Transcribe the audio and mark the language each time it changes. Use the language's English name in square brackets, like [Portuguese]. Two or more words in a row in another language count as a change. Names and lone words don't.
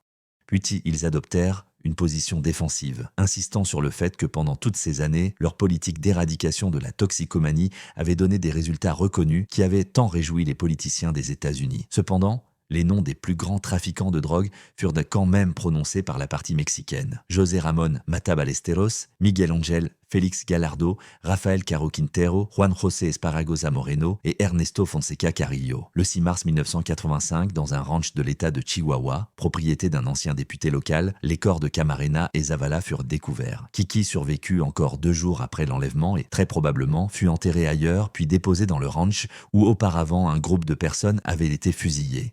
[French] Puis ils adoptèrent une position défensive, insistant sur le fait que pendant toutes ces années, leur politique d'éradication de la toxicomanie avait donné des résultats reconnus qui avaient tant réjoui les politiciens des États-Unis. Cependant, les noms des plus grands trafiquants de drogue furent quand même prononcés par la partie mexicaine. José Ramón Matta Ballesteros, Miguel Ángel Félix Gallardo, Rafael Caro Quintero, Juan José Esparragosa Moreno et Ernesto Fonseca Carrillo. Le 6 mars 1985, dans un ranch de l'État de Chihuahua, propriété d'un ancien député local, les corps de Camarena et Zavala furent découverts. Kiki survécut encore 2 jours après l'enlèvement et, très probablement, fut enterré ailleurs puis déposé dans le ranch où auparavant un groupe de personnes avait été fusillé.